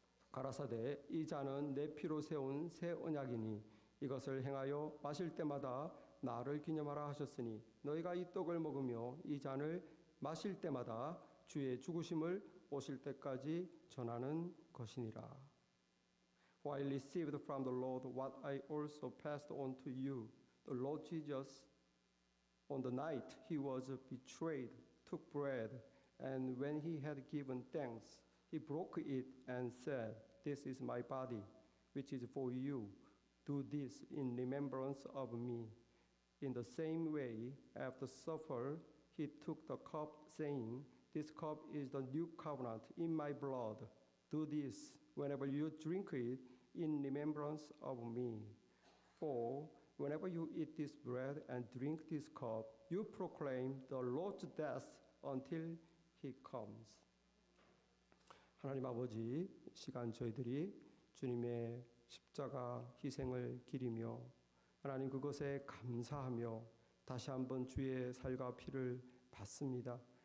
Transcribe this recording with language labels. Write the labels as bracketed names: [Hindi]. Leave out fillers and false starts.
[Korean] 가라사대 이 잔은 내 피로 세운 새 언약이니 이것을 행하여 마실 때마다 나를 기념하라 하셨으니 너희가 이 떡을 먹으며 이 잔을 마실 때마다 주의 죽으심을 오실 때까지 전하는 것이니라. [English] For I received from the Lord what I also passed on to you. The Lord Jesus, on the night he was betrayed, took bread, and when he had given thanks, he broke it and said, "This is my body, which is for you. Do this in remembrance of me." In the same way, after supper, he took the cup, saying, "This cup is the new covenant in my blood. Do this whenever you drink it in remembrance of me. For whenever you eat this bread and drink this cup, you proclaim the Lord's death until he comes." [Korean] 하나님 아버지, 이 시간 저희들이 주님의 십자가 희생을 기리며 하나님 그것에 감사하며 다시 한번 주의 살과 피를 받습니다.